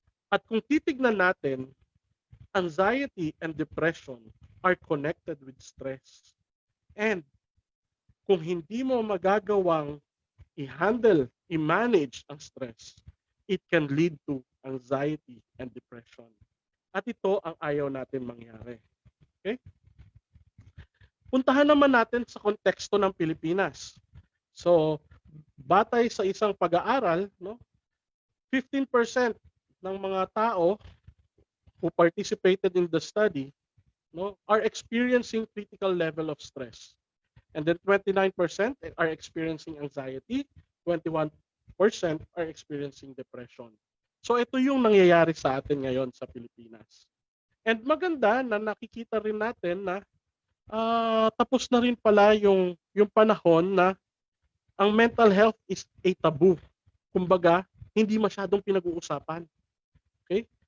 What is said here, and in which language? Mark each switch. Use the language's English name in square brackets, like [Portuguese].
[Filipino] At kung titignan natin, [English] anxiety and depression are connected with stress. [Filipino] And kung hindi mo magagawang i-handle, i-manage ang stress, [English] it can lead to anxiety and depression. [Filipino] At ito ang ayaw natin mangyari. Okay? Puntahan naman natin sa konteksto ng Pilipinas. [English] So, [Filipino] batay sa isang pag-aaral, [English] no, 15% [Filipino] ng mga tao [English] who participated in the study, no, are experiencing critical level of stress. And then 29% are experiencing anxiety, 21% are experiencing depression. [Filipino] So ito yung nangyayari sa atin ngayon sa Pilipinas. And maganda na nakikita rin natin na tapos na rin pala yung panahon na ang mental health [English] is a taboo. [Filipino] Kumbaga, hindi masyadong pinag-uusapan. Okay?